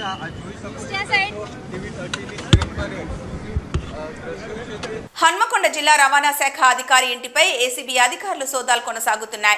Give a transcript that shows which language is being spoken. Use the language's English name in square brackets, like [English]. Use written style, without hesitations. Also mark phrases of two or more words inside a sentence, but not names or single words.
[Gujarati] આ જોઈ શકો છો ટીવી 30ની સ્ક્રીન પર દ્રશ્યો છે તે. [Telugu] హన్మకొండ జిల్లా రవాణా శాఖ అధికారి ఇంటిపై ఏసీబీ అధికారులు సోదాలు కొనసాగుతున్నాయి.